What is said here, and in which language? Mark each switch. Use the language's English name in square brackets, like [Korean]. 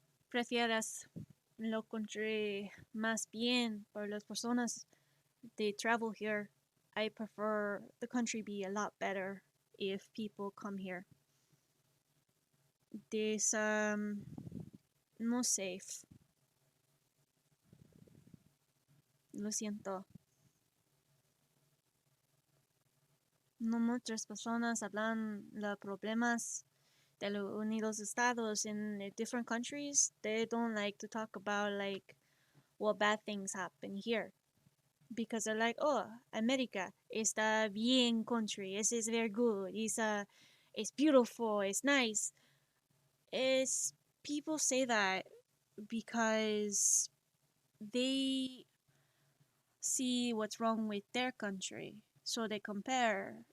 [Spanish] Prefieras lo country más bien por las personas [English] they travel here. I prefer the country be a lot better if people come here. This no safe. [Spanish] Lo siento. No muchas personas hablan los problemas de los Unidos Estados [English] in different countries. They don't like to talk about like what bad things happen here. Because they're like, oh, America [Spanish] está bien [English] country. This is very good. It's beautiful. It's nice. It's people say that because they see what's wrong with their country, so they compare.